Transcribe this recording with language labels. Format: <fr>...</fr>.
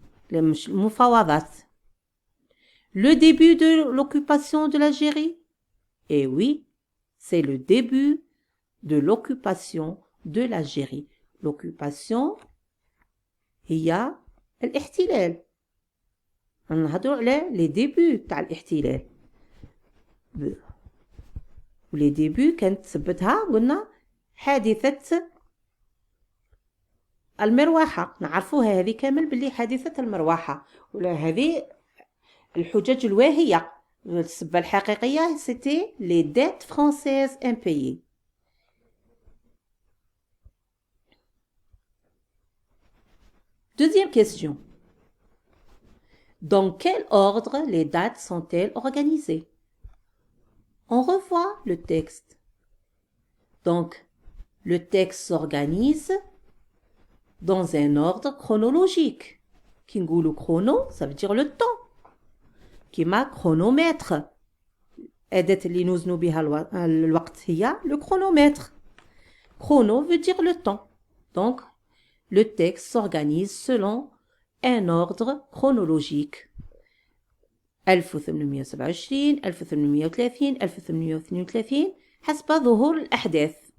<fr>Les mufawadat. Le début de l'occupation de l'Algérie? Eh oui, c'est le début de l'occupation de l'Algérie. L'occupation, il y a الاحتلال.</fr> <ar>نهضروا على</ar> <fr>les débuts</fr> <ar>تاع الاحتلال. ولي ديبي كانت تثبتها قلنا حادثة المروحة. نعرفوها هذه كامل باللي حادثة المروحة، ولا هذه الحجج الواهية. السبة الحقيقية</ar> <fr>c'était les dettes françaises impayées. Deuxième question. Dans quel ordre les dates sont-elles organisées? On revoit le texte. Donc, le texte s'organise dans un ordre chronologique. Qui</fr> <ar>نقولوا</ar> <fr>chrono, ça veut dire le temps.</fr> <ar>كما</ar> <fr>chronomètre.</fr> <ar>أداة اللي نوزنوا بها الوقت هي le chronomètre.</ar> <fr>Chrono veut dire le temps. Donc, le texte s'organise selon un ordre chronologique.</fr> <ar>1827 1830 1832 حسب ظهور الأحداث.</ar>